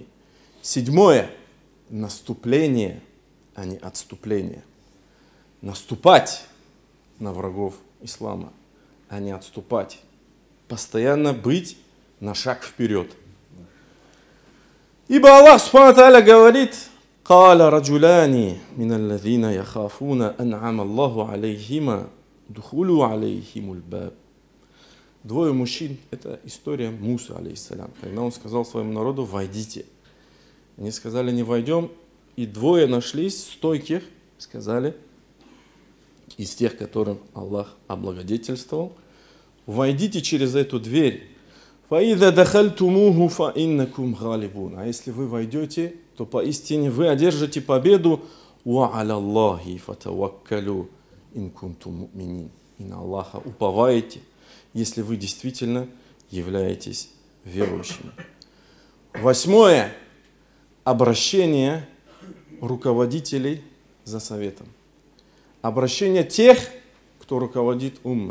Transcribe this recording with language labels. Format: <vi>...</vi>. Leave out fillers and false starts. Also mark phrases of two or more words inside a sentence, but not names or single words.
<ru>Седьмое. Наступление, а не отступление. Наступать на врагов ислама, а не отступать. Постоянно быть на шаг вперед.</ru> <ar>Ибо الله سبحانه وتعالى говорит: «قال رجلان من الذين يخافون أنعم الله عليهما ادخلوا عليهم الباب».</ar> <ru>Двое мужчин, это история Мусы, алейхиссалям, когда он сказал своему народу: войдите. Они сказали: не войдем. И двое нашлись стойких, сказали, из тех, которым Аллах облагодетельствовал: войдите через эту дверь.</ru> <ar>فَإِذَا دَخَلْتُمُوهُ فَإِنَّكُمْ غَالِبُونَ.</ar> <ru>А если вы войдете, то поистине вы одержите победу.</ru> <ar>وَعَلَى اللَّهِ فَتَوَكَّلُوا إِن كُنْتُمْ مُؤْمِنِينَ.</ar> <ru>И на Аллаха уповаете, если вы действительно являетесь верующими. Восьмое. Обращение руководителей за советом. Обращение тех, кто руководит уммой.</ru>